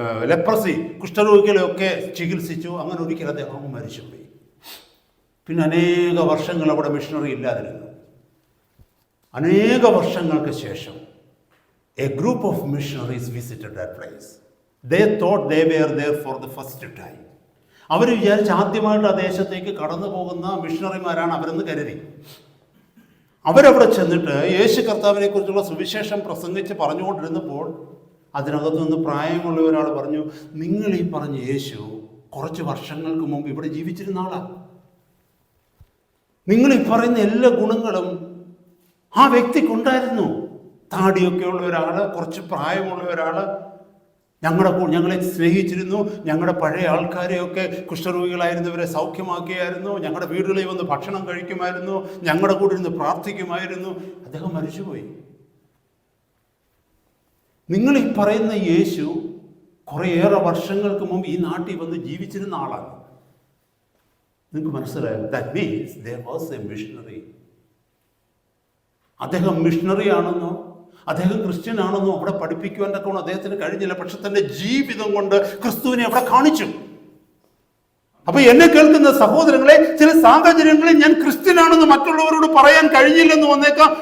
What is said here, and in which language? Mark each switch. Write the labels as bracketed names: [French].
[Malayalam] Leprosy, കുഷ്ഠരോഗികളെയൊക്കെ ചികിത്സിച്ചു. അങ്ങനെ ഒരിക്കൽ അദ്ദേഹം മരിച്ചുപോയി. പിന്നെ അനേക വർഷങ്ങൾ അവിടെ മിഷണറി ഇല്ലാതിരുന്നു. അനേക വർഷങ്ങൾക്ക് ശേഷം [English] a group of missionaries visited that place. They thought they were there for the first time. [Malayalam] അവർ വിചാരിച്ച് ആദ്യമായിട്ട് ആ ദേശത്തേക്ക് കടന്നു പോകുന്ന മിഷണറിമാരാണ് അവരെന്ന് കരുതി. അവരവിടെ ചെന്നിട്ട് യേശു കർത്താവിനെ കുറിച്ചുള്ള സുവിശേഷം പ്രസംഗിച്ച് പറഞ്ഞുകൊണ്ടിരുന്നപ്പോൾ അതിനകത്തു നിന്ന് പ്രായമുള്ള ഒരാൾ പറഞ്ഞു, നിങ്ങൾ ഈ പറഞ്ഞ യേശു കുറച്ച് വർഷങ്ങൾക്ക് മുമ്പ് ഇവിടെ ജീവിച്ചിരുന്ന ആളാണ്. നിങ്ങൾ ഈ പറയുന്ന എല്ലാ ഗുണങ്ങളും ആ വ്യക്തിക്കുണ്ടായിരുന്നു. താടിയൊക്കെ ഉള്ള ഒരാൾ, കുറച്ച് പ്രായമുള്ള ഒരാൾ. ഞങ്ങളെ സ്നേഹിച്ചിരുന്നു, ഞങ്ങളുടെ പഴയ ആൾക്കാരെയൊക്കെ കുഷ്ഠരോഗികളായിരുന്നവരെ സൗഖ്യമാക്കിയായിരുന്നു, ഞങ്ങളുടെ വീടുകളിൽ വന്ന് ഭക്ഷണം കഴിക്കുമായിരുന്നു, ഞങ്ങളുടെ കൂടെ ഇരുന്ന് പ്രാർത്ഥിക്കുമായിരുന്നു. അദ്ദേഹം മരിച്ചുപോയി. നിങ്ങൾ ഈ പറയുന്ന യേശു കുറേയേറെ വർഷങ്ങൾക്ക് മുമ്പ് ഈ നാട്ടിൽ വന്ന് ജീവിച്ചിരുന്ന ആളാണ്. നിങ്ങൾക്ക് മനസ്സിലായോ? [English] That means there was a missionary. [Malayalam] അദ്ദേഹം മിഷണറി ആണെന്നോ അദ്ദേഹം ക്രിസ്ത്യൻ ആണെന്നോ അവിടെ പഠിപ്പിക്കുവാൻ തക്കവണ്ണം അദ്ദേഹത്തിന് കഴിഞ്ഞില്ല. പക്ഷെ തന്റെ ജീവിതം കൊണ്ട് ക്രിസ്തുവിനെ അവിടെ കാണിച്ചു. അപ്പൊ എന്നെ കേൾക്കുന്ന സഹോദരങ്ങളെ, ചില സാഹചര്യങ്ങളിൽ ഞാൻ ക്രിസ്ത്യനാണെന്ന് മറ്റുള്ളവരോട് പറയാൻ കഴിഞ്ഞില്ലെന്ന് വന്നേക്കാം.